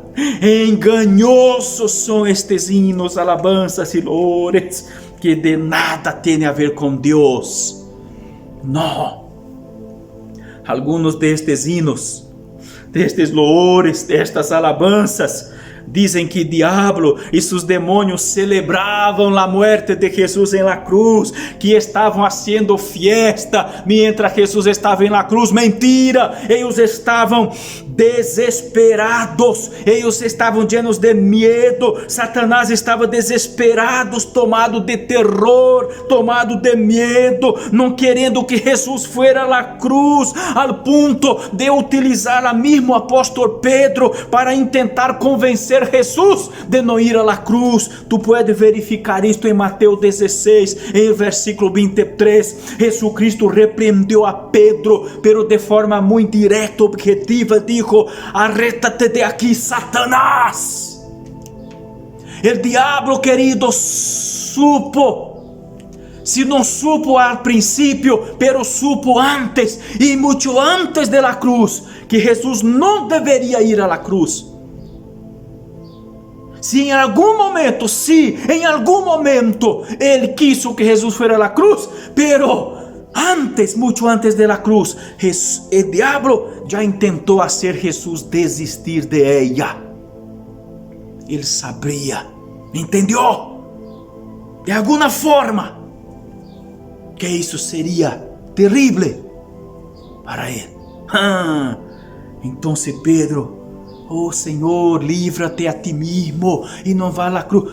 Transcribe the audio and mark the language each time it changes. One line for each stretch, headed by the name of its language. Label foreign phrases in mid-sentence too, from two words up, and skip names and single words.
Portuguese: Engañosos são estes hinos, alabanças e louvores que de nada têm a ver com Deus. Não. Alguns destes hinos, destes louvores, destas alabanças, dizem que diabo e seus demônios celebravam a morte de Jesus em
Spanish: la cruz,
Portuguese: que estavam
Spanish: haciendo fiesta mientras
Portuguese: Jesus estava em
Spanish: la cruz.
Portuguese: Mentira! Eles estavam desesperados, eles estavam llenos de medo. Satanás estava desesperado, tomado de terror, tomado de medo, não querendo que Jesus
Spanish: fuera a la cruz,
Portuguese: al ponto de utilizar a mesmo apóstolo Pedro para tentar convencer Jesus de não ir
Spanish: a la cruz. Tu puedes
Portuguese: verificar isto em Mateus 16, em versículo 23. Jesucristo repreendeu a Pedro, pero de forma muito direta, objetiva,
Spanish: dijo: arrétate de aqui, Satanás. El diablo, querido, supo.
Portuguese: Se não
Spanish: supo al
Portuguese: princípio,
Spanish: pero supo antes,
Portuguese: e muito antes
Spanish: de la cruz,
Portuguese: que Jesus não deveria ir
Spanish: a la cruz.
Portuguese: Se em algum momento, ele
Spanish: quiso que Jesus fuera a la cruz, pero antes,
Portuguese: muito antes de
Spanish: la cruz, el diablo
Portuguese: já intentou fazer Jesus desistir
Spanish: de ella.
Portuguese: Ele sabia, entendeu? De alguma forma, que isso seria terrível para ele. Então Pedro: oh Senhor, livra-te a ti mesmo e não vá à cruz.